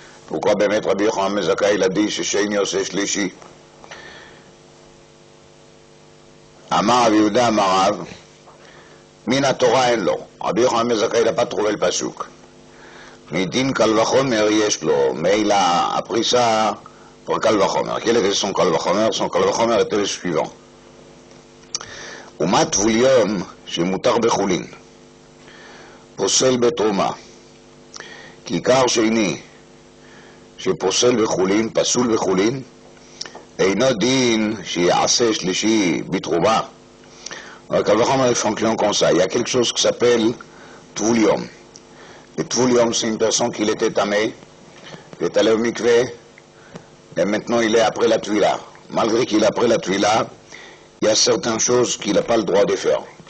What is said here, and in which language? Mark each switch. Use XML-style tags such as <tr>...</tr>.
<fr>pourquoi</fr> <he>באמת רבי יוחנן בן זכאי לדי ששני עושה שלישי? אמר רבי יהודה אמר רב, מן התורה אין לו, רבי יוחנן בן זכאי</he> <fr>n'a pas trouvé le pasuk.</fr> <he>מדין קל וחומר יש לו, מילא הפריסה pour קל וחומר.</he> <fr>quel était son קל וחומר? son קל וחומר était le suivant.</fr> <he>ומה טבול יום שמותר בחולין, פוסל בתרומה, כיכר שני שפוסל בחולין, פסול בחולין, אינו דין שיעשה שלישי בתרומה.</he> <fr>Quand ils fonctionnent comme ça, il y a quelque chose qui s'appelle Tvoulium. Et Tvoulium, c'est une personne qui était tamé, il est allé au mikvé, et maintenant il est après la tuila. Malgré qu'il est après la tuila, il y a certaines choses qu'il n'a pas le droit de faire.</fr>